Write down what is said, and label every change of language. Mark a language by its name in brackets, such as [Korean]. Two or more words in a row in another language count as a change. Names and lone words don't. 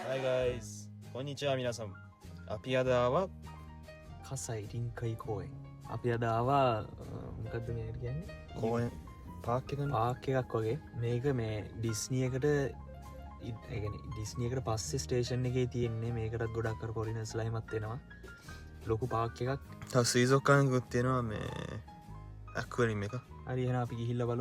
[English] guys. [Japanese] こんにちは皆さん。 [Sinhala] අපි අද [Japanese] 葛西臨海公園. [Sinhala] අපි අද ආවා මොකක්ද මේකට කියන්නේ? 公園 පාක් එකනේ. පාක් එකක් වගේ. මේක මේ ඩිස්නි එකට ඒ කියන්නේ ඩිස්නි එකට පස්සේ ස්ටේෂන් එකේ තියෙන්නේ. මේකටත් ගොඩක් අර ෆොරිනර්ස්ලා එහෙමත් එනවා. ලොකු පාක් එකක්. තව සීසොක්කානකුත් තියෙනවා මේ ඇක්වරියම් එක. හරි එහෙනම් අපි ගිහිල්ලා බලමු.